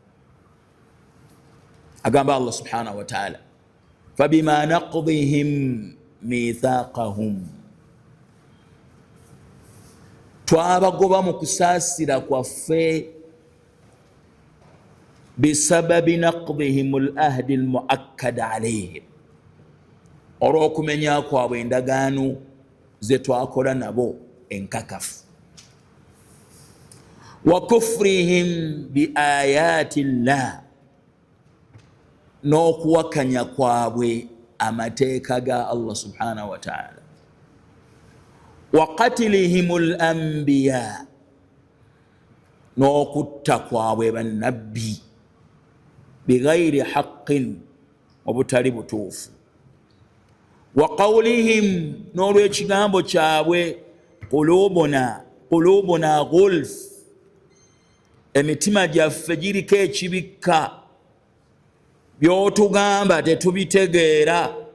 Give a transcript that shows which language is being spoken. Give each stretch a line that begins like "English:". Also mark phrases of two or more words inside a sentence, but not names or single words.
Ganda: Agamba Allah
Arabic: سبحانه وتعالى, فبما نقضهم ميثاقهم,
Ganda: twabagoba mu kusaasira kwaffe,
Arabic: بسبب نقضهم العهد المؤكد عليهم,
Ganda: olw'okumenya kwabwe endagaano ze twakola nabo enkakafu,
Arabic: وكفرهم بآيات الله,
Ganda: n'okuwakanya kwabwe amateeka ga Allah
Arabic: سبحانه وتعالى, وقتلهم الأنبياء,
Ganda: n'okutta kwabwe bannabbi,
Arabic: بغير حق,
Ganda: obutali butuufu,
Arabic: وقولهم,
Ganda: n'olw'ekigambo kyabwe
Arabic: قلوبنا غلف,
Ganda: emitima gyaffe giriko ekibikka, byotugamba tetubitegeera.